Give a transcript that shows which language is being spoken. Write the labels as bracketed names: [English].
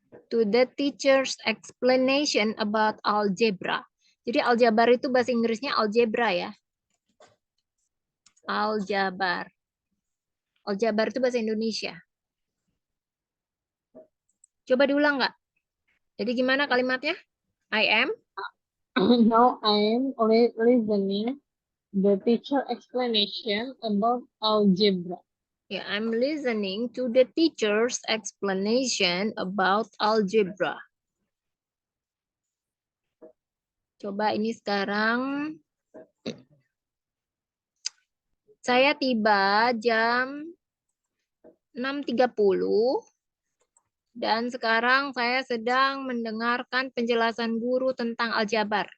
[English] To the teacher's explanation about algebra. [Indonesian] Jadi aljabar itu bahasa Inggrisnya algebra ya. Aljabar. Aljabar itu bahasa Indonesia. Coba diulang nggak? Jadi gimana kalimatnya? [English] I am. Now I am listening the teacher explanation about algebra. Yeah, I'm listening to the teacher's explanation about algebra. [Indonesian] Coba ini sekarang saya tiba jam 6.30 dan sekarang saya sedang mendengarkan penjelasan guru tentang aljabar.